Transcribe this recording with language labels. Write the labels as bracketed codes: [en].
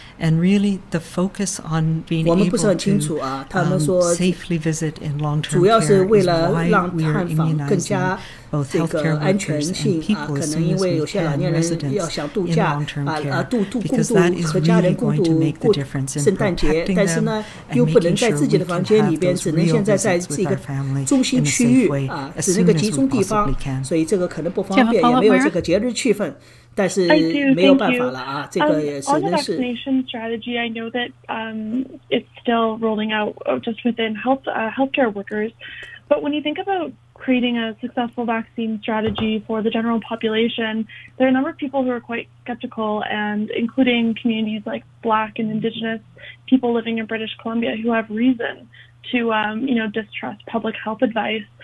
[en] And really, the focus on being able to safely visit in long-term care is why we are immunizing both healthcare workers and people as soon as we can, residents in long-term care, because that is really going to make the difference in protecting them and making sure we can have those real visits with our family in a safe way as soon as we possibly can. [zh] 所以这个可能不方便，也没有这个节日气氛。但是没有办法了啊，这个也是。 [en] On the vaccination strategy, I know that it's still rolling out just within healthcare workers. But when you think about creating a successful vaccine strategy for the general population, there are a number of people who are quite skeptical, and including communities like Black and Indigenous people living in British Columbia who have reason to distrust public health advice.